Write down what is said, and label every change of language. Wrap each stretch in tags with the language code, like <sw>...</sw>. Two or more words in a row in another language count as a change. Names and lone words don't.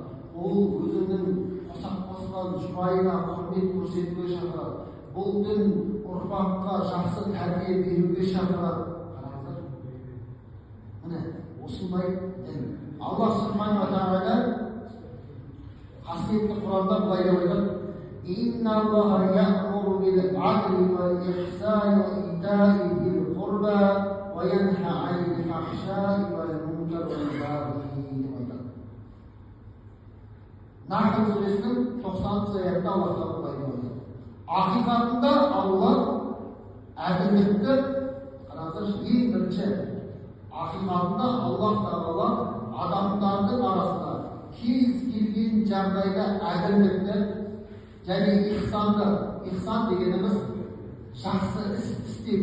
<kk>Ол өзінің қосақ қосқан жұбайына құрмет көрсетуге шақырады. Бұл дін ұрпаққа жақсы тәрбие беруге шақырады. Қараңыздар. Міне осындай дін.</kk> <ar>الله سبحانه وتعالى</ar> <kk>қасиетті Құранда былай деп айтады:</kk> <ar>«إن الله يأمر بالعدل والإحسان وإيتاء ذي القربى وينهى عن الفحشاء والمنكر والبغي»</ar> <kk>деп айтады. Нахл сүресінің 90 аятында Аллах Тағала былай деп айтады: ақиқатында Алла әділдікті, қараңыздар, ең бірінші ақиқатында Аллах Тағала адамдардың арасында кез келген жағдайда әділдікті және ихсанды, ихсан дегеніміз жақсы іс істеу.</kk>